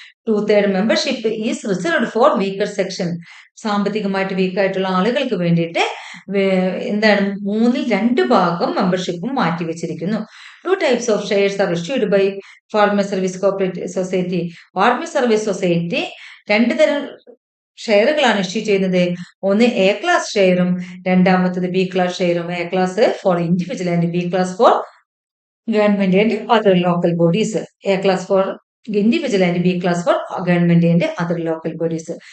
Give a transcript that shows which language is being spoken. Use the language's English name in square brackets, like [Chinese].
[Malayalam] 2/3 [English] Membership is reserved for weaker section. [Malayalam] സാമ്പത്തികമായിട്ട് വീക്കായിട്ടുള്ള ആളുകൾക്ക് വേണ്ടിയിട്ട് എന്താണ് 2/3 ഭാഗം മെമ്പർഷിപ്പും മാറ്റിവെച്ചിരിക്കുന്നു. [English] 2 types of shares are issued by Farmer Service Cooperative Society. [Malayalam] Farmer Service Society 2 തരം ഷെയറുകളാണ് issue ചെയ്യുന്നത്. ഒന്ന് എ ക്ലാസ് ഷെയറും [English] രണ്ടാമത്തത് B class ഷെയറും. A class for individual and B class for government and other local bodies. A class for individual and B class for government and other local bodies.